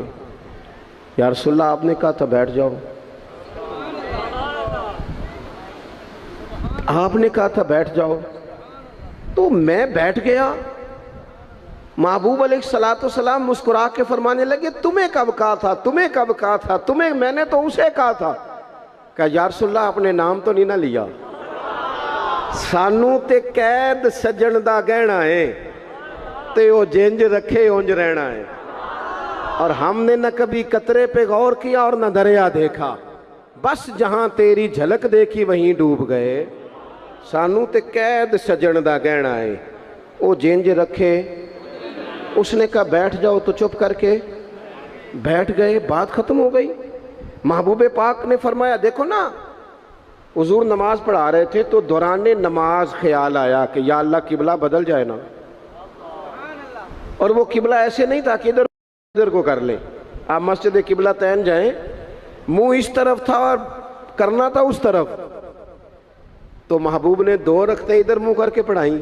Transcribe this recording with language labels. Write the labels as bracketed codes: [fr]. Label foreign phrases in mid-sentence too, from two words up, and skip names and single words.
[ar] یا رسول اللہ [ur] آپ نے کہا تھا بیٹھ جاؤ، آپ نے کہا تھا بیٹھ جاؤ، تو میں بیٹھ گیا۔ محبوب [ar] علیہ الصلوۃ والسلام [ur] مسکرا کے فرمانے لگے تمہیں کب کہا تھا، تمہیں کب کہا تھا، تمہیں میں نے تو اسے کہا تھا۔ کہا [ar] یا رسول اللہ [ur] آپ نے نام تو نہیں نہ لیا، [pa] سانو تے قید سجن دا گہنا ہے تے وہ جنج رکھے اونج رہنا ہے، [ur] اور ہم نے نہ کبھی قطرے پہ غور کیا اور نہ دریا دیکھا، بس جہاں تیری جھلک دیکھی وہیں ڈوب گئے۔ [pa] سانو تے قید سجن دا گہنا ہے، وہ جنج رکھے۔ [ur] اس نے کہا بیٹھ جاؤ تو چپ کر کے بیٹھ گئے، بات ختم ہو گئی۔ محبوب پاک نے فرمایا دیکھو نا، حضور نماز پڑھا رہے تھے تو دوران نماز خیال آیا کہ یا اللہ قبلہ بدل جائے نا، اور وہ قبلہ ایسے نہیں تھا کہ ادھر کو کر لیں، آپ مسجد قبلہ تین جائیں، منہ اس طرف تھا اور کرنا تھا اس طرف، تو محبوب نے دو رکھتے ادھر منہ کر کے پڑھائیں۔